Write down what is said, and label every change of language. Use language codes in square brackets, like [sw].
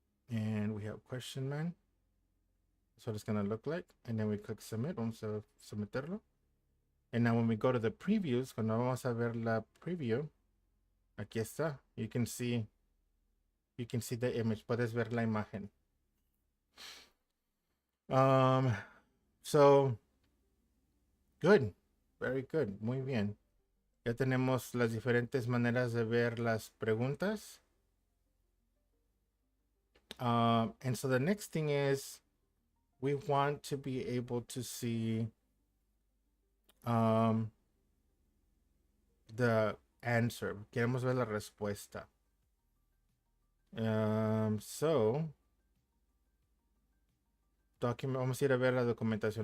[en] And we have question man. That's what it's going to look like. And then we click submit. [es] Vamos a someterlo. [en] And now when we go to the previews, [es] cuando vamos a ver la preview, aquí está. [en] You can see the image. [es] Puedes ver la imagen. [en] So, good. Very good. [es] Muy bien. Ya tenemos las diferentes maneras de ver las preguntas. [en] And so the next thing is we want to be able to see um, the answer. [es] Queremos ver la respuesta. [en] So, [es] vamos a ir a ver la documentación.